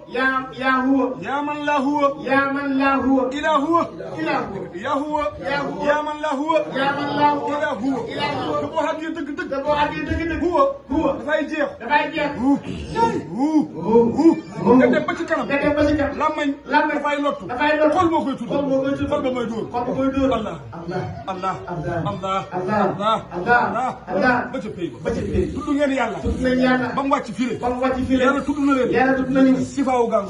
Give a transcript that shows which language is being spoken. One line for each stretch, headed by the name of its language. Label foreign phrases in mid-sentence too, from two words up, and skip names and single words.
Arabic: يا هو يا من لا هو يا من لا هو إلا هو إلا هو يا هو يا من لا هو يا من لا هو إلا هو إلا هو
Wolof: te boo xamee dëgg-dëgg te boo xamee dëgg-dëgg huwa dafay jeex dafay jeex nga dem ba ci kanam nga dem ba ci kanam lamañ dafay lottu xol moo koy tudd xol ba mooy dóor Allah Allah Allah Allah ba ca pay ba tudd ngeen yàlla ba mu wàcc fii yàlla tudd na leen sifaawu gàngo